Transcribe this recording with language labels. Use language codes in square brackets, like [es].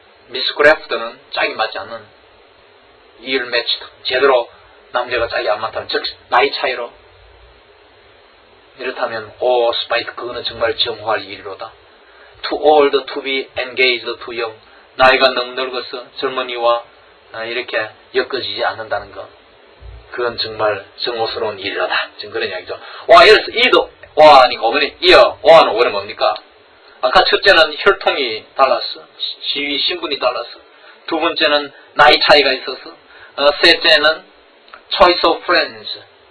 [ko] misgrafted는 짝이 맞지 않는 이를 매치다. 제대로 남자가 짝이 안 맞다면, 즉 나이 차이로. 이렇다면 spite 그거는 정말 정화할 일이로다. [en] too old to be engaged too young. [ko] 나이가 너무 늙어서 젊은이와 이렇게 엮어지지 않는다는 것. 그건 정말 정오스러운 일이라다. 지금 그런 이야기죠. else either 하니까 어머니 어는 원래 뭡니까? 아까 첫째는 혈통이 달랐어. 지위, 신분이 달랐어. 두 번째는 나이 차이가 있어서. 셋째는 [en] choice of friends.